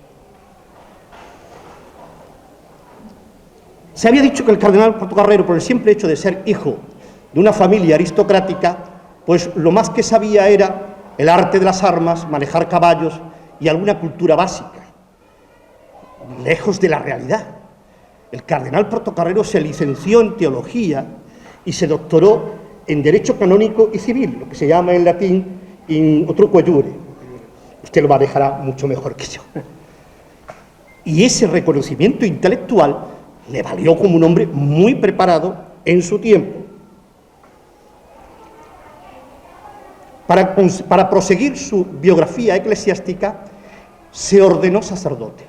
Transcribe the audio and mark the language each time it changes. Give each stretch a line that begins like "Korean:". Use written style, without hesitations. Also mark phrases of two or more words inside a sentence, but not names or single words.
Spanish: Se había dicho que el cardenal Portocarrero, por el simple hecho de ser hijo de una familia aristocrática, pues lo más que sabía era el arte de las armas, manejar caballos y alguna cultura básica, lejos de la realidad. El cardenal Portocarrero se licenció en teología y se doctoró en derecho canónico y civil, lo que se llama en latín
Latin: in utroque iure.
Spanish: Usted lo manejará mucho mejor que yo. Y ese reconocimiento intelectual le valió como un hombre muy preparado en su tiempo. Para proseguir su biografía eclesiástica, se ordenó sacerdote.